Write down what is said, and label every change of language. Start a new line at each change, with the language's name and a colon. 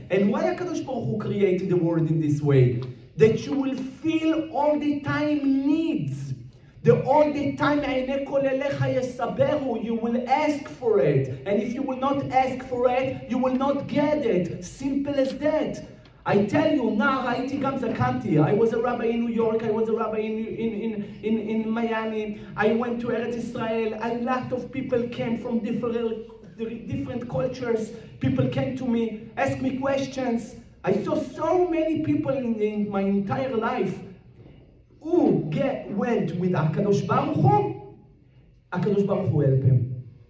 English: And why הקדוש ברוך הוא created the world in this way? That you will feel all the time needs. All the time,
Hebrew: עיני כל אליך יסברו,
English: you will ask for it. And if you will not ask for it, you will not get it. Simple as that.
Hebrew: I tell you, נער הייתי גם זקנתי.
English: I was a rabbi in New York, I was a rabbi in Miami. I went to Eretz Israel. A lot of people came from different cultures. People came to me, asked me questions. I saw so many people in my entire life who went with הקדוש ברוך הוא, הקדוש ברוך הוא help him.